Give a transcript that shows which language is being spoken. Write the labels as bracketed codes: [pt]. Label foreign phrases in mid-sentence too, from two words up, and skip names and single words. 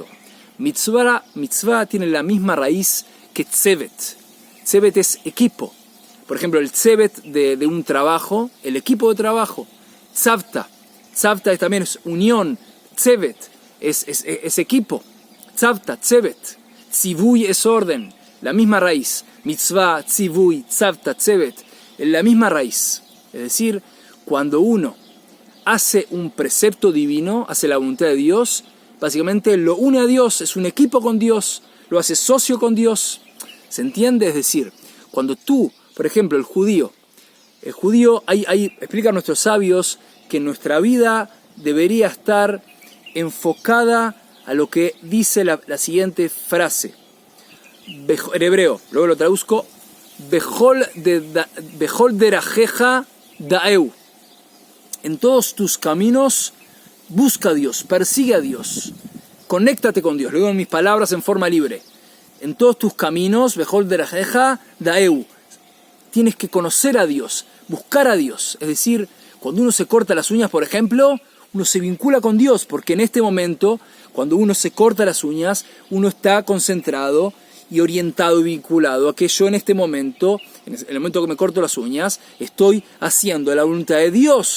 [es] Mitzvah tiene la misma raíz que tzevet. Tzevet es equipo. Por ejemplo, el tzevet de un trabajo, el equipo de trabajo. Tzavta también es unión. Tzevet es equipo. [he] צוותא, צוות. [es] Tzivuy es orden. La misma raíz. Mitzvah, [he] ציווי, צוותא, צוות. [es] La misma raíz. Es decir, cuando uno hace un precepto divino, hace la voluntad de Dios, básicamente lo une a Dios, es un equipo con Dios, lo hace socio con Dios. ¿Se entiende? Es decir, cuando tú, por ejemplo, el judío, explican nuestros sabios que nuestra vida debería estar enfocada a lo que dice la siguiente frase. En hebreo, luego lo traduzco, [he] בכל דרכיך דעהו. [es] En todos tus caminos busca a Dios, persigue a Dios, conéctate con Dios. Lo digo en mis palabras en forma libre. En todos tus caminos, [he] בכל דרכיך דעהו. [es] Tienes que conocer a Dios, buscar a Dios. Es decir, cuando uno se corta las uñas, por ejemplo, uno se vincula con Dios, porque en este momento, cuando uno se corta las uñas, uno está concentrado y orientado y vinculado a que yo en este momento, en el momento que me corto las uñas, estoy haciendo la voluntad de Dios.